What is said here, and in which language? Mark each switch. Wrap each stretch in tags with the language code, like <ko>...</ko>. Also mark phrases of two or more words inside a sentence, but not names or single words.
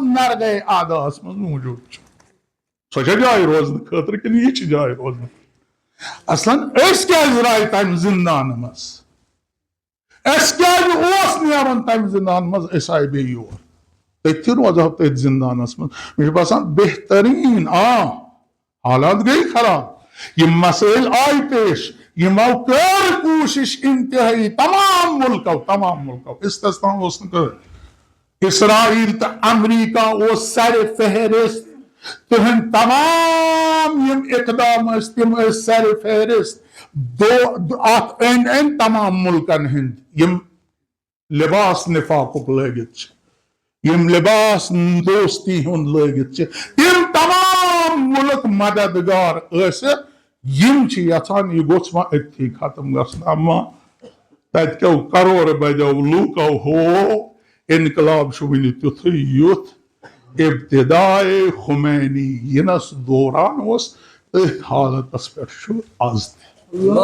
<ks>نرگے اعداہس منٛز موجوٗد چھُ سۄ چھا جاے روزنہٕ خٲطرٕ کِنہٕ یہِ چھِ جاے روزنہٕ اصلاً أسۍ کیازِ درٛاے تمہِ زندانہٕ منٛز أسۍ کیازِ اوس نیرُن تمہِ زندانہٕ منٛز أسۍ آیہِ بیٚیہِ یور تٔتھی روزہو تٔتھۍ زندانس منٛز مےٚ چھُ باسان بہتریٖن حالات گئی خراب یہ مسائل آئی پیش یمو کر کوشش انتہائی تمام ملکو استثنا اس اسرائیل تو امریکہ اس سر فہرست تہن تمام یم اقدام تم سر فہرست ات این تمام ملکن ہند یم لباس نفاقک لگت یم لباس دوستی ہند لگت تم تمام ملک مددگار یم یژھان یہ گوٚژھ وۄنۍ أتھی ختم گژھُن اما تتہِ کیو کرور بدیو لوٗکو ہو انقلاب چھُ وُنہِ تیُتھُے یُتھ ابتدائے خمینی ینس دوران اوس أتھۍ حالتس پٮ۪ٹھ چھُ آز تہِ</ks>